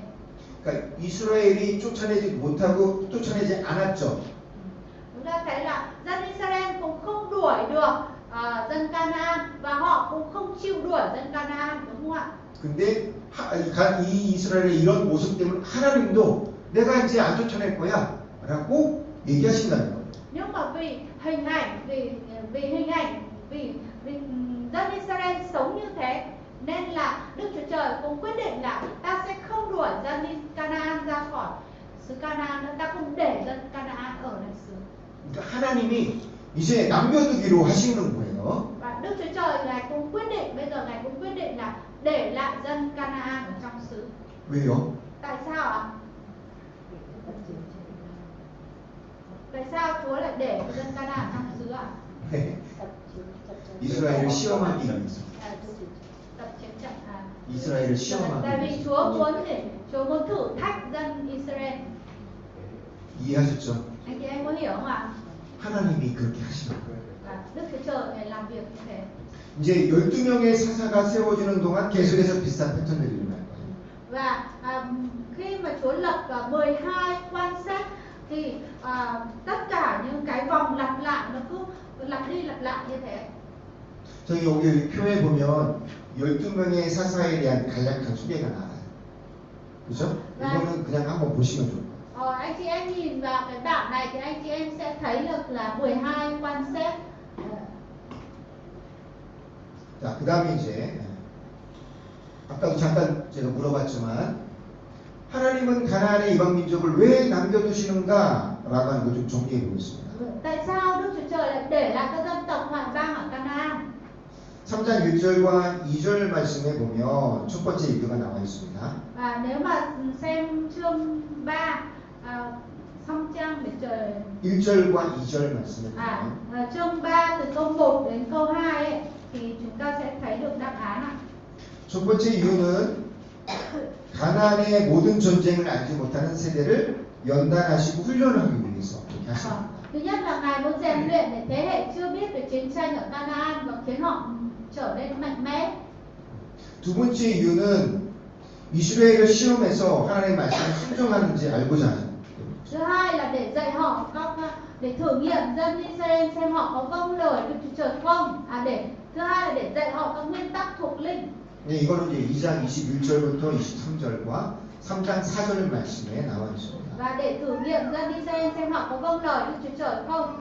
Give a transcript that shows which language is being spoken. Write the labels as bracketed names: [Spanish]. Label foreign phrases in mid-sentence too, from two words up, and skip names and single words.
[Korean] 그러니까 이스라엘이 쫓아내지 못하고 쫓아내지 않았죠. [Vietnamese] Chúng ta thấy là dân Israel cũng không đuổi được dân Canaan và họ cũng không chịu đuổi dân Canaan, đúng không ạ? [Korean] 근데 이 이스라엘의 이런 모습 때문에 하나님도 내가 이제 안 쫓아낼 거야 라고 얘기하신다는 거예요. [Vietnamese] Nhưng mà vì hình ảnh vì dân Israel sống như thế nên là Đức Chúa Trời cũng quyết định là ta sẽ không đuổi dân Canaan ra khỏi xứ Canaan nữa, ta không để dân Canaan ở lại xứ. [Korean] 그러니까 하나님이 이제 남겨두기로 하시는 거예요. [Vietnamese] Và Đức Chúa Trời Ngài cũng quyết định, bây giờ Ngài cũng quyết định là để lại dân Canaan ở trong xứ. [Korean] 왜요? [Vietnamese] Tại sao ạ? Tại sao Chúa lại để dân Canaan ở trong xứ ạ? [Korean] 이스라엘을 시험하기 위해서. [Vietnamese] Tập chiến trận [Korean] 이스라엘을 시험하기 [Vietnamese] Tại vì [Korean] 위해서. [Vietnamese] Chúa muốn thử thách dân Israel. [Korean] 이해하셨죠? [Vietnamese] Anh chị em có hiểu không ạ? [Korean] 하나님이 그렇게 하시는 거예요. [Vietnamese] Đức Chúa Trời Ngài làm việc như thế. [Korean] 이제 12명의 사사가 세워지는 동안 계속해서 비슷한 패턴들이 일어날 거예요. [Vietnamese] Và khi mà Chúa lập 12 quan sát thì tất cả những cái vòng lặp lại nó cứ lặp đi lặp lại như thế. [Korean] 저희 여기 표에 보면 12명의 사사에 대한 간략한 소개가 나와요. 그죠? 이거는 그냥 한번 보시면 좋을 거예요. [Vietnamese] Anh chị em nhìn vào cái bảng này thì anh chị em sẽ thấy được là 12 quan xét. [Korean] 자, 그 다음에 이제 아까도 잠깐 제가 물어봤지만 하나님은 가나안의 이방 민족을 왜 남겨두시는가라고 하는 거 좀 정리해 보겠습니다. [Vietnamese] Tại sao Đức Chúa Trời lại để lại các dân tộc ngoại bang ở Canaan? [Korean] 3장 1절과 2절 말씀에 보면 첫 번째 이유가 나와 있습니다. [Vietnamese] Và nếu mà xem chương 3 xong trang để trời [Korean] 1절과 2절 말씀에 보면 [Vietnamese] chương 3 từ câu 1 đến câu 2 ấy, thì chúng ta sẽ thấy được đáp án ạ. [Korean] 첫 번째 이유는 가나안의 모든 전쟁을 알지 못하는 세대를 연단하시고 훈련하기 위해서 그렇게 하십니다. [Vietnamese] Thứ nhất là Ngài muốn rèn luyện để thế hệ chưa biết về chiến tranh ở Canaan và khiến họ trở nên mạnh mẽ. [Korean] 두 번째 이유는 이스라엘을 시험해서 하나님의 말씀을 순종하는지 알고자 합니다. [Vietnamese] Thứ hai là để dạy họ để thử nghiệm dân Israel xem họ có vâng lời Đức Chúa Trời không. Thứ hai là để dạy họ các nguyên tắc thuộc linh. [Korean] 네, 이거는 이제 2장 21절부터 23절과 3장 4절 말씀에 나와 있습니다. [Vietnamese] Và để thử nghiệm dân Israel xem họ có vâng lời Đức Chúa Trời không.